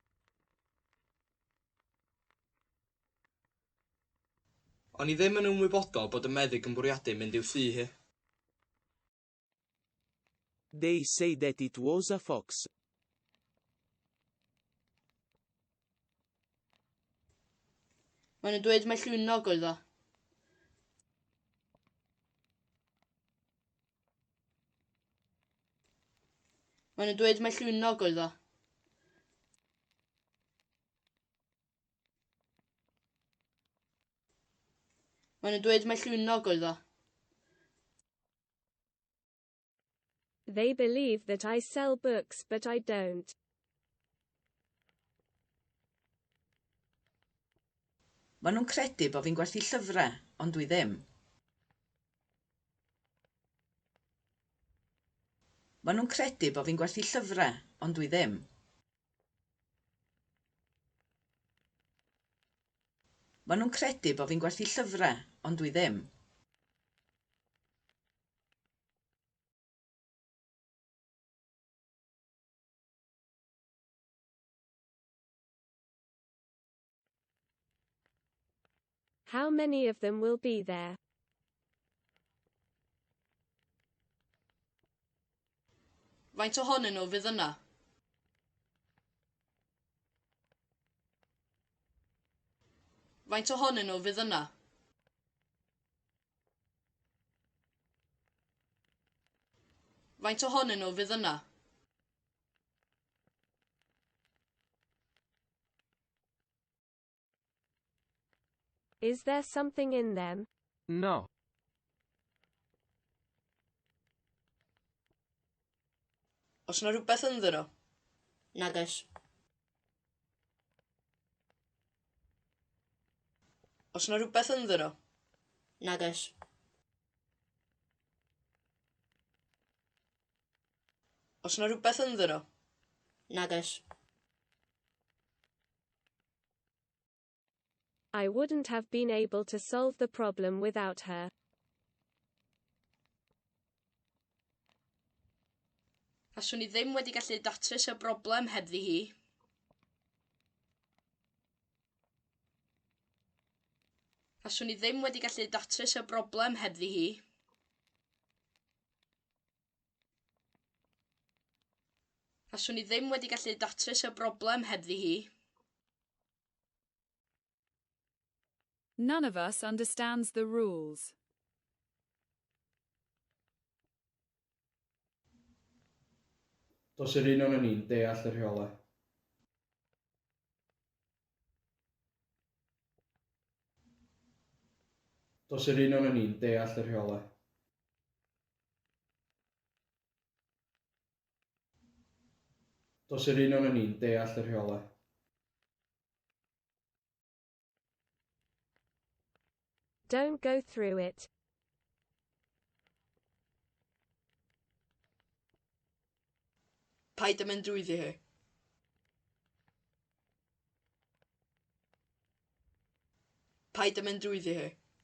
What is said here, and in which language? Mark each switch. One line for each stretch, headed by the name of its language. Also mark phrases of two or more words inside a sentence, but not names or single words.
Welsh: O'n i ddim yn ymwybodol bod y meddyg yn bwriadu mynd i'w thŷ hi.
English: They say that it was a fox.
Welsh: Maen nhw'n dweud mai llwynog oedd o. Maen nhw'n dweud mai llwynog oedd o. Maen nhw'n dweud mai llwynog oedd o.
English: They believe that I sell books but I don't.
Welsh: Maen nhw'n credu bod fi'n gwerthu llyfrau, ond dwi ddim. Maen nhw'n credu bod fi'n gwerthu llyfrau, ond dwi ddim. Maen nhw'n credu bod fi'n gwerthu llyfrau, ond dwi ddim.
English: How many of them will be there?
Welsh: Faint ohonyn nhw fydd yna? Faint ohonyn nhw fydd yna? Faint ohonyn nhw fydd yna?
English: Is there something in them? No.
Welsh: Os na rhywbeth ynddyn nhw? Nag oes. Os na rhywbeth ynddyn nhw? Nag oes. Os na rhywbeth ynddyn nhw? Nag oes.
English: I wouldn't have been able to solve the problem without her.
Welsh: Faswn i ddim wedi gallu datrys y broblem hebddi hi. Faswn i ddim wedi gallu datrys y broblem hebddi hi. Faswn i ddim wedi gallu datrys y broblem hebddi hi.
English: None of us understands the rules.
Welsh: Does yr un o'n ni'n deall y rheolau. Does yr un o'n ni'n deall y rheolau. Does yr un o'n ni'n deall y rheolau.
English: Don't go through it.
Welsh: Paid â mynd drwyddi hi. Paid â mynd drwyddi hi.